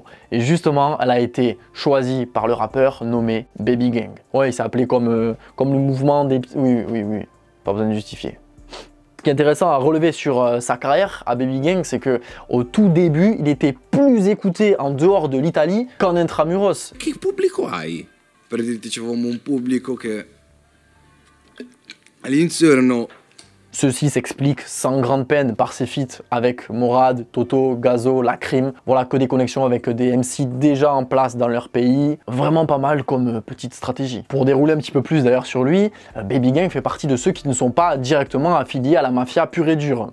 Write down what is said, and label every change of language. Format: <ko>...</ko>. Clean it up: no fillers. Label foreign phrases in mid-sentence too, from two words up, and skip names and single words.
<fr>Et justement, elle a été choisie par le rappeur nommé Baby Gang. Ouais, il s'est appelé comme le mouvement des... Oui, pas besoin de justifier. Ce qui est intéressant à relever sur sa carrière à Baby Gang, c'est que au tout début, il était plus écouté en dehors de l'Italie qu'en intramuros.</fr> <it>Che pubblico hai? Per dirti, c'avevamo un pubblico che all'inizio erano...</it> <fr>Ceci s'explique sans grande peine par ses feats avec Morad, Toto, Gazo, La Crime. Voilà, que des connexions avec des MC déjà en place dans leur pays. Vraiment pas mal comme petite stratégie. Pour dérouler un petit peu plus d'ailleurs sur lui, Baby Gang fait partie de ceux qui ne sont pas directement affiliés à la mafia pure et dure.</fr>